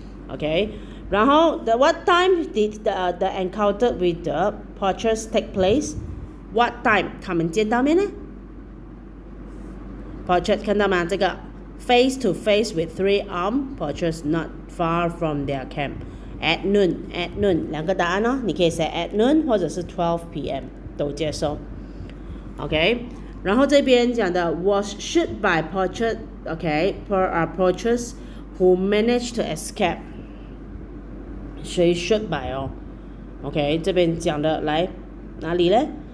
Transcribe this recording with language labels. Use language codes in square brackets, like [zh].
[en] OK， 然后 what time did the encounter with the poachers take place？What time [zh] 他们见到面呢 [en] ？Portrait [zh] 看到吗？这个 [en] face to face with 3 armed poachers not far from their camp. [zh] At noon 2个答案哦，你可以写 at noon 或者是12 p.m. 都接受。 OK， 然后这边讲的 [en] was shot by poachers OK poachers who managed to escape。 [zh] 谁 shot by 哦 ？OK， 这边讲的来哪里呢？